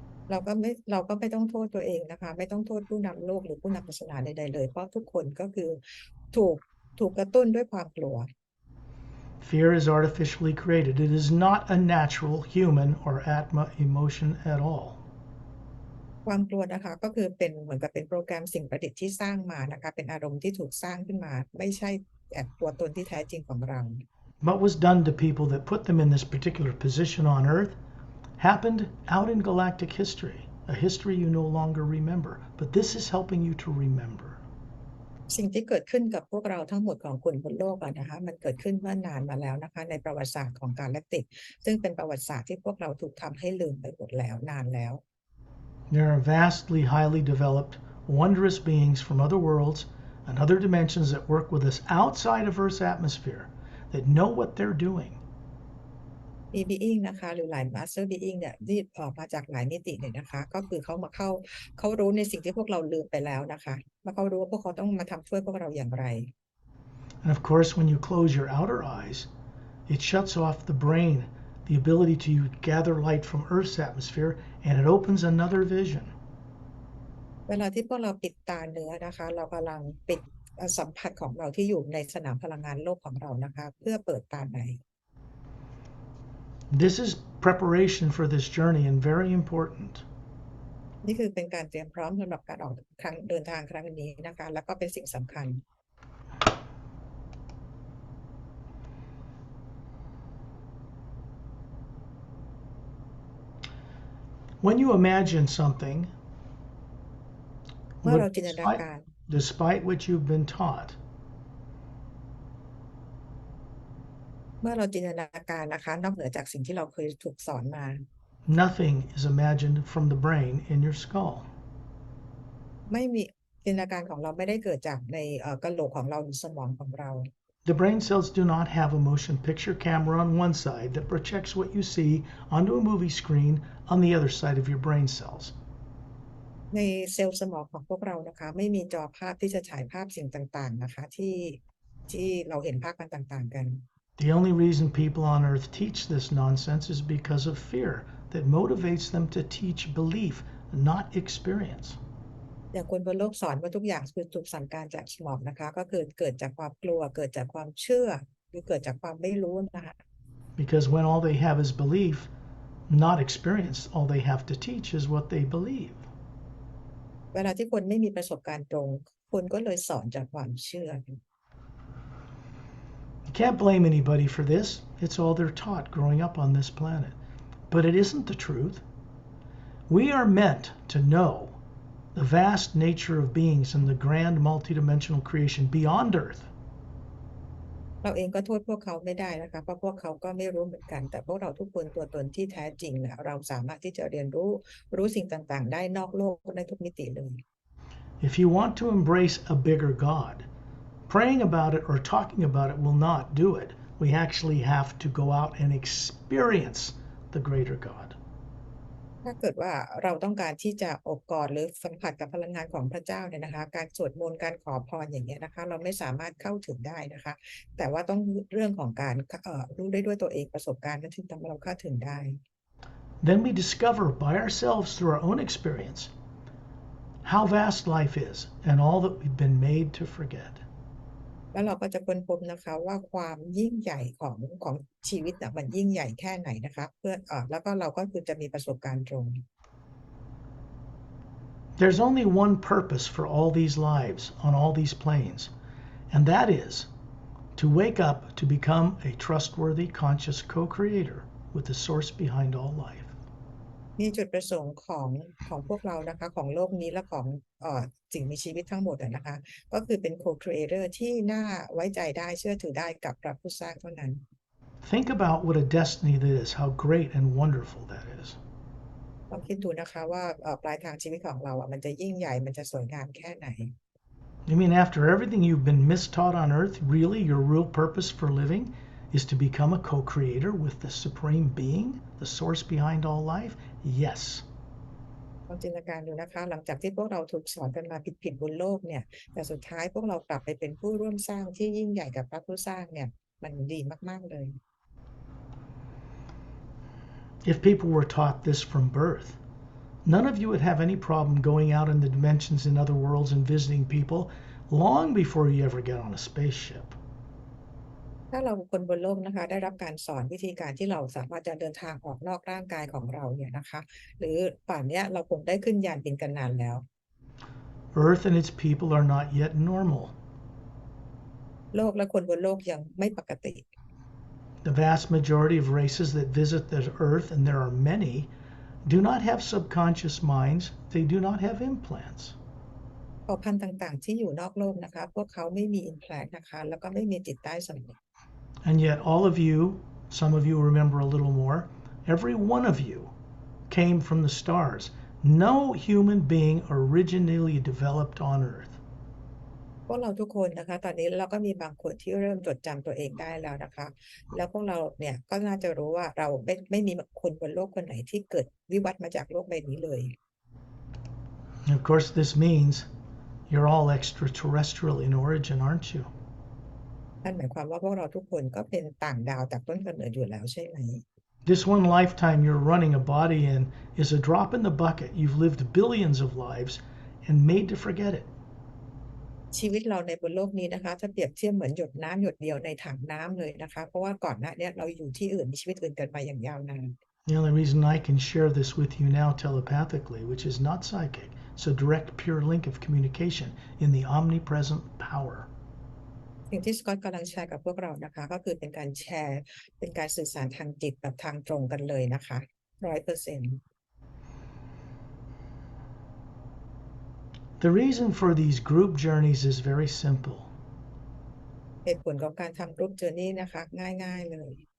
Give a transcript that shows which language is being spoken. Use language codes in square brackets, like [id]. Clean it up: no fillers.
[th] เราก็ไม่ต้องโทษตัวเองนะคะไม่ต้องโทษผู้นำโลกหรือผู้นำศาสนาใดๆเลยเพราะทุกคนก็คือถูกกระตุ้นด้วยความกลัว [en] Fear is artificially created. It is not a natural human or atma emotion at all. [th] ความกลัวนะคะก็คือเป็นเหมือนกับเป็นโปรแกรมสิ่งประดิษฐ์ที่สร้างมานะคะเป็นอารมณ์ที่ถูกสร้างขึ้นมาไม่ใช่ตัวตนที่แท้จริงของเรา [en] What was done to people that put them in this particular position on Earth happened out in galactic history, a history you no longer remember. But this is helping you to remember. [th] สิ่งที่เกิดขึ้นกับพวกเราทั้งหมดของคนบนโลกนะคะมันเกิดขึ้นเมื่อนานมาแล้วนะคะในประวัติศาสตร์ของกาแล็กติกซึ่งเป็นประวัติศาสตร์ที่พวกเราถูกทำให้ลืมไปหมดแล้วนานแล้ว [en] There are vastly highly developed, wondrous beings from other worlds and other dimensions that work with us outside of Earth's atmosphere that know what they're doing. [th] มี being นะคะหรือหลาย [en] master being [th] เนี่ยที่ออกมาจากหลายมิติเนี่ยนะคะก็คือเขารู้ในสิ่งที่พวกเราลืมไปแล้วนะคะว่าเขารู้ว่าพวกเขาต้องมาทำช่วยพวกเราอย่างไร [en] And of course, when you close your outer eyes, it shuts off the brain, the ability to gather light from Earth's atmosphere, and it opens another vision. [th] เวลาที่พวกเราปิดตาเนื้อนะคะเรากำลังปิดสัมผัสของเราที่อยู่ในสนามพลังงานโลกของเรานะคะเพื่อเปิดตาใน [en] This is preparation for this journey and very important. [th] นี่คือเป็นการเตรียมพร้อมสำหรับการเดินทางครั้งนี้นะคะแล้วก็เป็นสิ่งสำคัญ [en] When you imagine something, [th] เมื่อเราจินตนาการ [en] despite what you've been taught, [th] เมื่อเราจินตนาการนะคะนอกเหนือจากสิ่งที่เราเคยถูกสอนมา [en] nothing is imagined from the brain in your skull. [th] ไม่มีจินตนาการของเราไม่ได้เกิดจากในกะโหลกของเราหรือสมองของเรา [en] The brain cells do not have a motion picture camera on one side that projects what you see onto a movie screen on the other side of your brain cells. [th] ในเซลล์สมองของพวกเรานะคะไม่มีจอภาพที่จะฉายภาพสิ่งต่างๆนะคะที่เราเห็นภาพกันต่างๆกัน [en] The only reason people on Earth teach this nonsense is because of fear that motivates them to teach belief, not experience. [th] อย่างคนบนโลกสอนว่าทุกอย่างคือถูกสั่งการจากสมองนะคะก็คือเกิดจากความกลัวเกิดจากความเชื่อหรือเกิดจากความไม่รู้นะคะ [en] Because when all they have is belief, not experience, all they have to teach is what they believe. [th] เวลาที่คนไม่มีประสบการณ์ตรงคนก็เลยสอนจากความเชื่อ [en] You can't blame anybody for this. It's all they're taught growing up on this planet. But it isn't the truth. We are meant to know the vast nature of beings in the grand multidimensional creation beyond Earth. [th] เราเองก็โทษพวกเขาไม่ได้นะคะเพราะพวกเขาก็ไม่รู้เหมือนกันแต่พวกเราทุกคนตัวตนที่แท้จริงเนี่ยเราสามารถที่จะเรียนรู้สิ่งต่างๆได้นอกโลกในทุกมิติเลย [en] If you want to embrace a bigger God, praying about it or talking about it will not do it. We actually have to go out and experience the greater God. [th] ถ้าเกิดว่าเราต้องการที่จะอบกอดหรือสัมผัสกับพลังงานของพระเจ้าเนี่ยนะคะการสวดมนต์การขอพรอย่างเงี้ยนะคะเราไม่สามารถเข้าถึงได้นะคะแต่ว่าต้องเรื่องของการรู้ได้ด้วยตัวเองประสบการณ์นั้นถึงทำให้เราเข้าถึงได้ [en] Then we discover by ourselves through our own experience how vast life is and all that we've been made to forget. [th] แล้วเราก็จะค้นพบนะคะว่าความยิ่งใหญ่ของชีวิตมันยิ่งใหญ่แค่ไหนนะคะแล้วก็เราก็คือจะมีประสบการณ์ตรง [en] There's only one purpose for all these lives on all these planes, and that is to wake up to become a trustworthy, conscious co-creator with the source behind all life. [th] นี่จุดประสงค์ของพวกเรานะคะของโลกนี้และของสิ่งมีชีวิตทั้งหมดนะคะก็คือเป็น co-creator ที่น่าไว้ใจได้เชื่อถือได้กับพระผู้สร้างเท่านั้น [en] Think about what a destiny that is, how great and wonderful that is. [th] ลองคิดดูนะคะว่าปลายทางชีวิตของเรามันจะยิ่งใหญ่มันจะสวยงามแค่ไหน [en] You mean after everything you've been mistaught on earth, really your real purpose for living is to become a co-creator with the supreme being, the source behind all life? Yes. [th] ลองจินตนาการดูนะคะหลังจากที่พวกเราถูกสอนกันมาผิดบนโลกเนี่ยแต่สุดท้ายพวกเรากลับไปเป็นผู้ร่วมสร้างที่ยิ่งใหญ่กับพระผู้สร้างเนี่ยมันดีมากๆเลย [en] If people were taught this from birth, none of you would have any problem going out in the dimensions in other worlds and visiting people long before you ever get on a spaceship. [th] ถ้าเราคนบนโลกนะคะได้รับการสอนวิธีการที่เราสามารถจะเดินทางออกนอกร่างกายของเราเนี่ยนะคะหรือป่านนี้เราคงได้ขึ้นยานบินกันนานแล้ว [en] Earth and its people are not yet normal. [th] โลกและคนบนโลกยังไม่ปกติ [en] The vast majority of races that visit the Earth, and there are many, do not have subconscious minds. They do not have implants. [th] เผ่าพันธุ์ต่างๆที่อยู่นอกโลกนะคะพวกเขาไม่มีอินแพลนนะคะแล้วก็ไม่มีจิตใต้สำนึก [en] And yet all of you, some of you remember a little more, every one of you came from the stars. No human being originally developed on Earth. [th] พวกเราทุกคนนะคะตอนนี้เราก็มีบางคนที่เริ่มจดจำตัวเองได้แล้วนะคะแล้วพวกเราเนี่ยก็น่าจะรู้ว่าเราไม่มีคนบนโลกคนไหนที่เกิดวิวัฒน์มาจากโลกใบนี้เลย [en] Of course, this means you're all extraterrestrial in origin, aren't you? [th] นั่นหมายความว่าพวกเราทุกคนก็เป็นต่างดาวจากต้นกำเนิดอยู่แล้วใช่ไหม [en] This one lifetime you're running a body in is a drop in the bucket. You've lived billions of lives and made to forget it. [th] ชีวิตเราในบนโลกนี้นะคะถ้าเปรียบเทียบเหมือนหยดน้ำหยดเดียวในถังน้ำเลยนะคะเพราะว่าก่อนหน้านี้เราอยู่ที่อื่นมีชีวิตอื่นกันมาอย่างยาวนาน [en] The only reason I can share this with you now telepathically, which is not psychic, it's a direct pure link of communication in the omnipresent power. [th] สิ่งที่สกอตกำลังแชร์กับพวกเรานะคะก็คือเป็นการแชร์เป็นการสื่อสารทางจิตแบบทางตรงกันเลยนะคะ 100% [en] The reason for these group journeys is very simple. [th] เหตุผลของการทำกรุ๊ปเจอร์นี่นะคะง่ายๆเลย